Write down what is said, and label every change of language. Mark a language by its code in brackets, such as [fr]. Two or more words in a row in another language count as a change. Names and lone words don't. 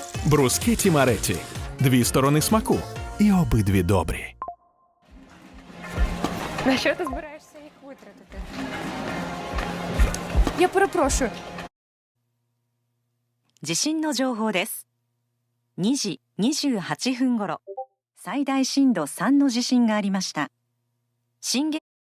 [uk] Брускеті Мареті. Дві сторони смаку. І обидві добрі. На що ти збираєшся їх витратити? Я перепрошую. [ja] 地震の情報です。2時28分ごろ、最大震度3の地震がありました。震源